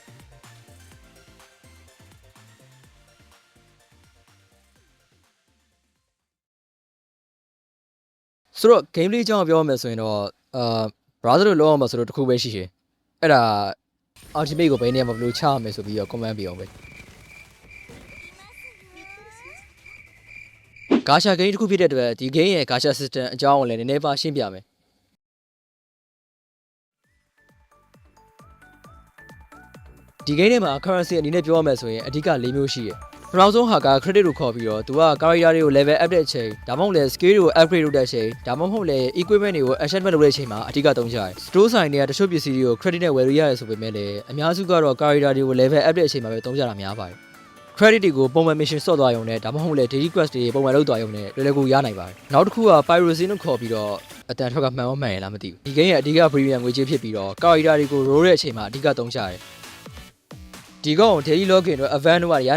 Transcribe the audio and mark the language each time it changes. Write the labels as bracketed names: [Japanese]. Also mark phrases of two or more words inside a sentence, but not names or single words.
[Burmese] ဆိုတော့ game လေးအကြောင်းပြောရမယ်ဆိုရင်တော့browser လို့လောက်အောင်မှာဆိုတော့တစ်ခုပဲရှိတယ်အဲ့ဒါ ultimate ကိုဘယ်နေရာမှာဘယ်လိုချရမယ်ဆိုပြီးတော့ comment ပေးအောင်ပဲ [English] Gacha game [Burmese] တစ်ခုဖြစ်တဲ့အတွက်ဒီ game ရဲ့ [English] gacha system [Burmese] အကြောင်းကိုလည်းနည်းနည်းပါရှင်းပြမယ် ဒီ game ထဲမှာ currency အနေနဲ့ပြောရမယ်ဆိုရင်အဓိက၄မျိုးရှိတယ်ပထမဆုံးဟာက credit ကိုခေါ်ပြီးတော့သူက character တွေကို [English] level up [Burmese] တဲ့အချိန်ဒါမှမဟုတ်လည်း skill တွေကို upgrade လုပ်တဲ့အချိန်ဒါမှမဟုတ်လည်း equipment တွေကို achievement လုပ်တဲ့အချိန်မှာအဓိကသုံးကြတယ် [English] store sign [Burmese] တွေကတချို့ပစ္စည်းတွေကို credit နဲ့ဝယ်လို့ရတယ်ဆိုပေမဲ့လည်းအများစုကတော့ character တွေကို [English] level up [Burmese] တဲ့အချိန်မှာပဲသုံးကြတာများ ပါတယ်credit တွေကိုပုံမှန် mission ဆော့သွားရုံနဲ့ဒါမှမဟုတ်လည်း [English] daily quest [Burmese] တွေပုံမှန်လုပ်သွားရုံနဲ့လွယ်လွယ်ကူရနိုင်ပါတယ်နောက်တစ်ခုက piracy လို့ခေါ်ပြီးတော့အတန်ထွက်ကမှန်ရလားမသိဘူးဒီ game ရဲ့အဓိက premium ငွေကြေးဖြစ်ပြီးတော့ character တွေကို roll တဲ့အချိန်မှာအဓိကသုံးကြတယ်ဒီကောင် [English] daily login [Burmese] တော့ event တို့ကရ